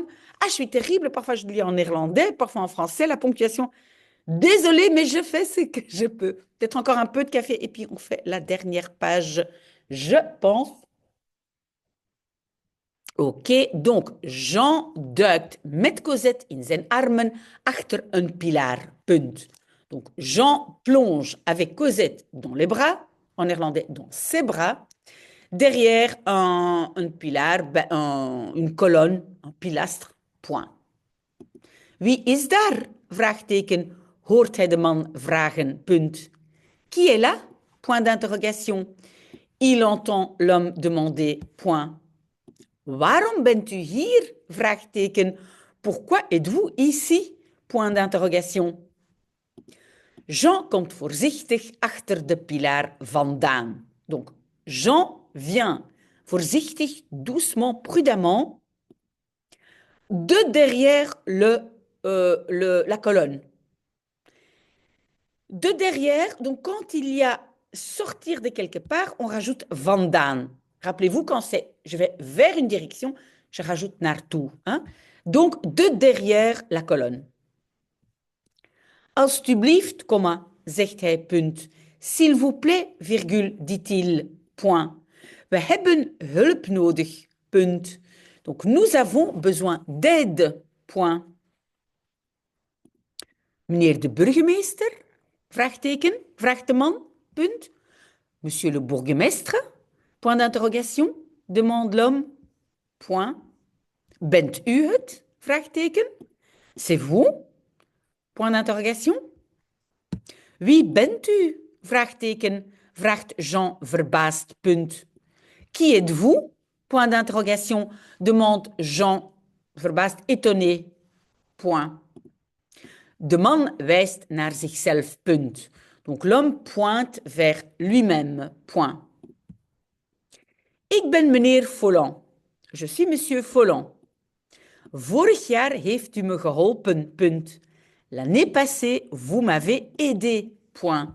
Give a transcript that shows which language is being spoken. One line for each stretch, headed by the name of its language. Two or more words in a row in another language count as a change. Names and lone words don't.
French: Ah, je suis terrible. Parfois, je lis en néerlandais, parfois en français, la ponctuation. Désolée, mais je fais ce que je peux. Peut-être encore un peu de café. Et puis, on fait la dernière page, je pense.
Dutch: Ok, donc Jean duikt met Cosette in zijn armen achter een pilaar. Punt.
French: Donc Jean plonge avec Cosette dans les bras, en néerlandais dans ses bras, derrière un pilaar, une colonne, un pilastre. Point.
Dutch: Wie is daar? Vraagteken, hoort hij de man vragen. Punt.
French: Qui est là? Point d'interrogation. Il entend l'homme demander. Point.
Dutch: Waarom bent u hier? Vraagteken.
French: Pourquoi êtes-vous ici? Point d'interrogation.
Dutch: Jean komt voorzichtig achter de pilaar vandaan.
French: Donc, Jean vient voorzichtig, doucement, prudemment, de derrière la colonne. De derrière, donc quand il y a sortir de quelque part, on rajoute vandaan. Rappelez-vous, quand je vais vers une direction, je rajoute naartoe. Hein? Donc, de derrière la colonne.
Dutch: Alsjeblieft, zegt hij, punt.
French: S'il vous plaît, virgule, dit-il, point.
Dutch: We hebben hulp nodig, punt.
French: Donc, nous avons besoin d'aide, point.
Dutch: Meneer de burgemeester, vraagteken, vraagt de man, punt.
French: Monsieur le bourgmestre, point d'interrogation, demande l'homme, point.
Dutch: Bent u het, vraagteken.
French: C'est vous, point d'interrogation.
Dutch: Wie bent u, vraagteken, vraagt Jean verbaasd, punt.
French: Qui êtes-vous, point d'interrogation, demande Jean verbaasd, étonné, point.
Dutch: De man wijst naar zichzelf, punt.
French: Donc l'homme pointe vers lui-même, point.
Dutch: Ik ben meneer Folland.
French: Je suis monsieur Folland.
Dutch: Vorig jaar heeft u me geholpen, punt.
French: L'année passée, vous m'avez aidé, point.